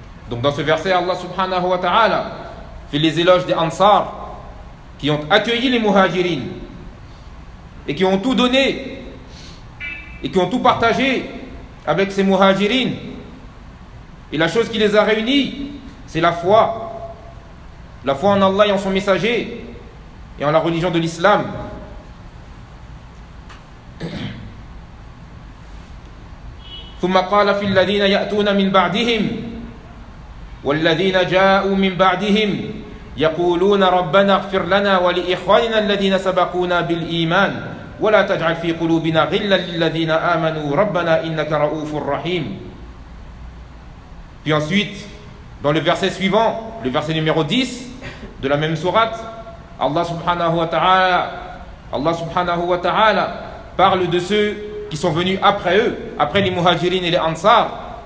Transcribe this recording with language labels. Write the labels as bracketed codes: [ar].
[fr] Donc dans ce verset, Allah subhanahu wa ta'ala fait les éloges des Ansar qui ont accueilli les Muhajirin et qui ont tout donné et qui ont tout partagé avec ces Muhajirin. Et la chose qui les a réunis, c'est la foi en Allah et en son messager et en la religion de l'islam. [ar] ثم قال في الذين يأتون من بعدهم والذين جاءوا من بعدهم يقولون ربنا اغفر لنا ولإخواننا الذين سبقونا بالإيمان ولا تجعل في قلوبنا غلا للذين آمنوا ربنا إنك رؤوف رحيم. [fr] Puis ensuite, dans le verset suivant, le verset numéro 10 de la même sourate, Allah subhanahu wa ta'ala parle de ceux qui sont venus après eux, après les Muhajirin et les Ansar.